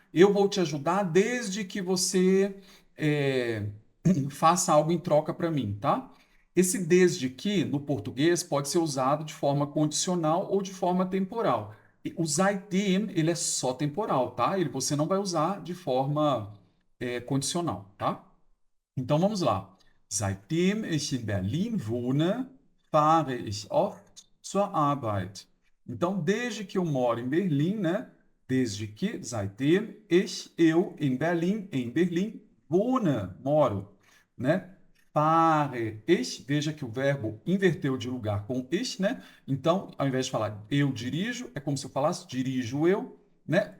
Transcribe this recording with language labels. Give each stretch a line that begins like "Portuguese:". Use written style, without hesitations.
Portuguese: Eu vou te ajudar desde que você faça algo em troca para mim, tá? Esse desde que, no português, pode ser usado de forma condicional ou de forma temporal. E o seitdem, ele é só temporal, tá? Você não vai usar de forma condicional, tá? Então vamos lá.
German: Seitdem ich in Berlin wohne, fahre ich oft zur Arbeit.
Portuguese: Então, desde que eu moro em Berlim, né? Desde que, seitdem eu, em Berlim, wohne, moro, né?
German: Fahre ich,
Portuguese: veja que o verbo inverteu de lugar com ich, né? Então, ao invés de falar eu dirijo, é como se eu falasse dirijo eu, né?